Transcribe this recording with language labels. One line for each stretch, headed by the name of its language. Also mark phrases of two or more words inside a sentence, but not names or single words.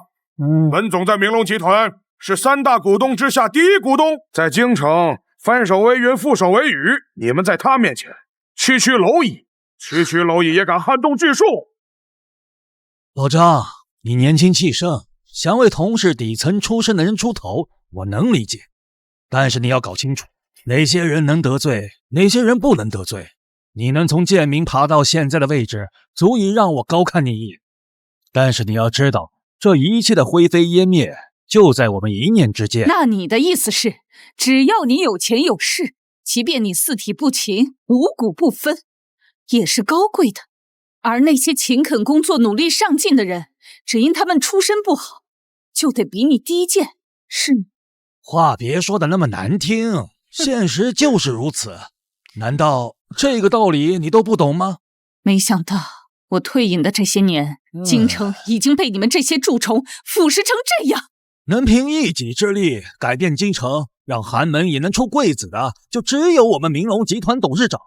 Chinese: 文總在明龍集團是3大股東之下第一股東，在京城翻手為雲，覆手為雨。你們在他面前區區螻蟻也敢撼動巨樹。老張，你年輕氣盛，想為同是底層出身的人出頭，我能理解。但是你要搞清楚，哪些人能得罪，哪些人不能得罪。你能從賤民爬到現在的位置，足以讓我高看你一眼。但是你要知道，這一切的灰飛煙滅，就在我們一念之間。那你的意思是，只要你有錢有勢，即便你四體不勤，五穀不分，也是高貴的。而那些勤懇工作、努力上進的人，只因他們出身不好，就得比你低賤，是嗎？話別說的那麼難聽，現實就是如此。難道這個道理你都不懂嗎？沒想到我退隱的這些年，京城已經被你們這些蛀蟲腐蝕成這樣。能憑一己之力改變京城，讓寒門也能出貴子的，就只有我們明龍集團董事長。